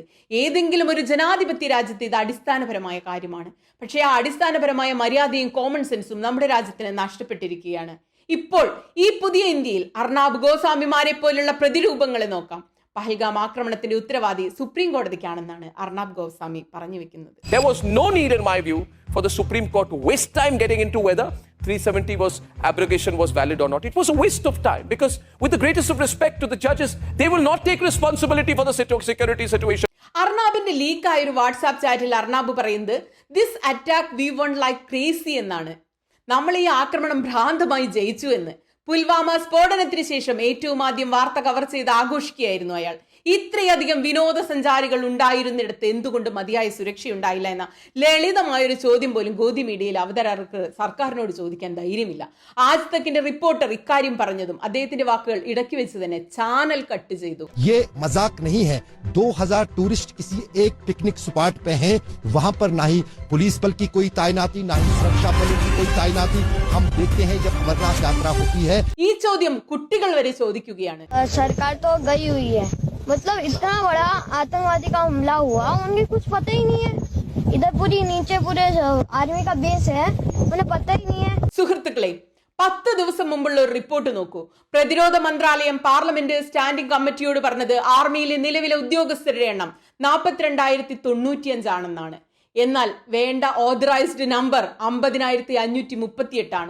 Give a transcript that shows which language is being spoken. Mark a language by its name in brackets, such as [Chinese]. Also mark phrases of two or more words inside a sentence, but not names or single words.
[Malayalam] ഏതെങ്കിലും ഒരു ജനാധിപത്യ രാജ്യത്ത് ഇത് അടിസ്ഥാനപരമായ കാര്യമാണ്. പക്ഷേ ആ അടിസ്ഥാനപരമായ മര്യാദയും [English] common sense [Malayalam] നമ്മുടെ രാജ്യത്തിന് നഷ്ടപ്പെട്ടിരിക്കുകയാണ്. ഇപ്പോൾ ഈ പുതിയ ഇന്ത്യയിൽ അർണാബ് ഗോസ്വാമിമാരെ പോലുള്ള പ്രതിരൂപങ്ങളെ നോക്കാം. പഹൽഗാം ആക്രമണത്തിന്റെ ഉത്തരവാദി സുപ്രീം കോടതിക്കാണെന്നാണ് അർണാബ് ഗോസ്വാമി പറഞ്ഞു വെക്കുന്നത്. [English] There was no need, in my view, for the Supreme Court to waste time getting into whether 370 abrogation was valid or not. It was a waste of time because, with the greatest of respect to the judges, they will not take responsibility for the security situation. [Malayalam] അർണാബിന്റെ ലീക്കായ ഒരു വാട്സാപ്പ് ചാറ്റിൽ അർണാബ് പറയുന്നത് [English] this attack we won like crazy [Malayalam] എന്നാണ്. നമ്മൾ ഈ ആക്രമണം ഭ്രാന്തമായി ജയിച്ചു എന്ന്. പുൽവാമ സ്ഫോടനത്തിന് ശേഷം ഏറ്റവും ആദ്യം വാർത്ത കവർ ചെയ്ത് ആഘോഷിക്കുകയായിരുന്നു അയാൾ. ഇത്രയധികം വിനോദസഞ്ചാരികൾ ഉണ്ടായിരുന്നിടത്ത് എന്തുകൊണ്ട് മതിയായ സുരക്ഷയുണ്ടായില്ല എന്ന ലളിതമായൊരു ചോദ്യം പോലും ഗോദി മീഡിയയിൽ അവതാരകർക്ക് സർക്കാരിനോട് ചോദിക്കാൻ ധൈര്യമില്ല. ആജ് തക്കിന്റെ റിപ്പോർട്ടർ ഇക്കാര്യം പറഞ്ഞതും അദ്ദേഹത്തിന്റെ വാക്കുകൾ ഇടയ്ക്ക് വെച്ച് തന്നെ ചാനൽ കട്ട് ചെയ്തു. [Hindi] ये मजाक नहीं है. 2000 टूरिस्ट किसी एक [English] picnic spot [Hindi] पे हैं, वहां पर ना ही पुलिस बल की कोई तैनाती, ना ही सुरक्षा बलों की कोई तैनाती. हम देखते हैं जब अमरनाथ यात्रा होती है. [Malayalam] ഈ ചോദ്യം കുട്ടികൾ വരെ ചോദിക്കുകയാണ്. [Hindi] सरकार तो गई हुई है, मतलब इतना बड़ा आतंकवादी का हमला हुआ, उन्हें कुछ पता ही नहीं है. इधर पूरी नीचे पूरे आर्मी का बेस है, उन्हें पता ही नहीं है. [Malayalam] സുഹൃത്തുക്കളെ, 10 ദിവസം മുമ്പുള്ള ഒരു റിപ്പോർട്ട് നോക്കൂ. പ്രതിരോധ മന്ത്രാലയം [English] parliament standing committee [Malayalam] പറഞ്ഞത് ആർമിയിലെ നിലവിലെ ഉദ്യോഗസ്ഥരുടെ എണ്ണം 42,095 ആണെന്നാണ്. എന്നാൽ വേണ്ട [English] authorized number [Malayalam] 50,538 ആണ്.